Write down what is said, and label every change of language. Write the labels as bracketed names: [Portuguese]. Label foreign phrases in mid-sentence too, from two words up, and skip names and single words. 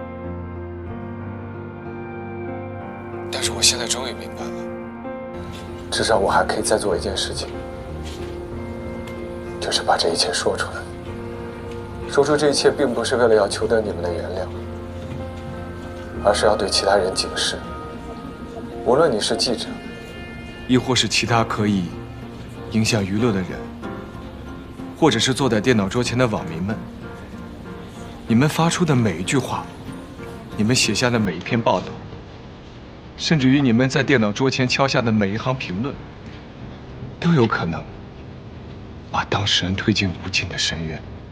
[Chinese] 但是我现在终于明白了，至少我还可以再做一件事情，就是把这一切說出來。說出這一切，並不是為了要求得你們的原諒，而是要對其他人警示。無論你是記者，亦或是其他可以影響輿論的人，或者是坐在電腦桌前的網民們，你們發出的每一句話，你們寫下的每一篇報道，甚至於你們在電腦桌前敲下的每一行評論，都有可能把當事人推進無盡的深淵。